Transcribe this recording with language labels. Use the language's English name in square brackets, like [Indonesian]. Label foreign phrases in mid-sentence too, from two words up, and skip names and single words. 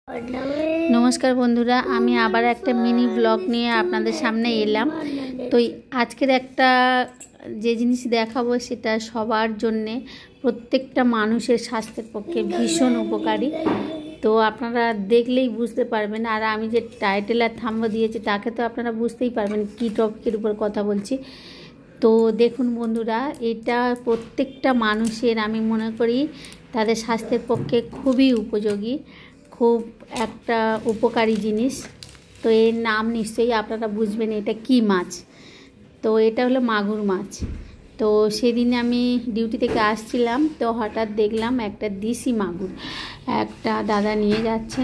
[Bangla] নমস্কার বন্ধুরা আমি আবার এক মিনি ব্লগ নিয়ে আপনাদের সামনে এলাম। তো আজকের একটা যে জিনিস দেখাবো সেটা সবার জন্য প্রত্যেকটা মানুষের স্বাস্থ্যের পক্ষে ভীষণ উপকারী। তো আপনারা দেখলেই বুঝতে পারবেন আর আমি যে টাইটেল আর থাম্বনেল দিয়েছি তাকে তো আপনারা বুঝতেই পারবেন কি টপিকের উপর কথা বলছি। তো দেখুন বন্ধুরা এটা প্রত্যেকটা মানুষের আমি মনে করি তাদের স্বাস্থ্যের পক্ষে খুবই উপযোগী, खूब একটা উপকারী জিনিস। তো এর নাম নিশ্চয়ই আপনারা বুঝবেন এটা কি মাছ। তো এটা হলো মাগুর মাছ। তো সেদিন আমি ডিউটি থেকে আসছিলাম, তো হঠাৎ দেখলাম একটা দেশি মাগুর একটা দাদা নিয়ে যাচ্ছেন।